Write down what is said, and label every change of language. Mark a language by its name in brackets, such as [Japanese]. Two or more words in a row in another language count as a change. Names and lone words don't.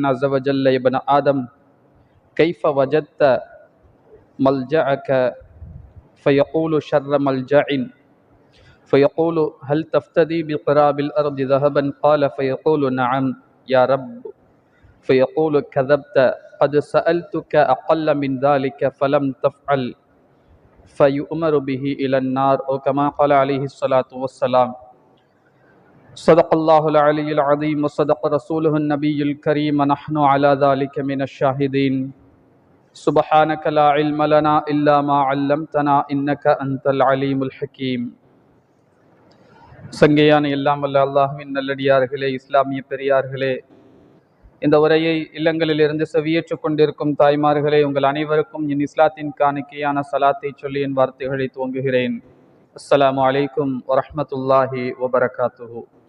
[Arabic] عز وجل يا ابن آدم كيف وجدت ملجأك فيقول شر ملجأ فيقول هل تفتدي بقراب الأرض ذهبا قال فيقول نعم يا رب فيقول كذبت قد سألتك أقل من ذلك فلم تفعل فيؤمر به إلى النار أو كما قال عليه الصلاة والسلام. صدق الله العلي العظيم وصدق رسوله النبي الكريم ونحن على ذلك من الشاهدين. سبحانك لا علم لنا إلا ما علمتنا إنك أنت العليم الحكيم. [Tamil] சங்கையான எல்லாம் வல்ல அல்லாஹ்வின் நல்லடியார்களே, இஸ்லாமிய பெரியார்களே, இந்த உரையை இல்லங்களிலிருந்து செவியேற்றுக் கொண்டிருக்கும் தாய்மார்களே, உங்கள் அனைவருக்கும் என் இஸ்லாத்தின் காணிக்கையான சலாத்தை சொல்லி என் வார்த்தைகளை துவங்குகிறேன். [Arabic] السلام عليكم ورحمة الله وبركاته.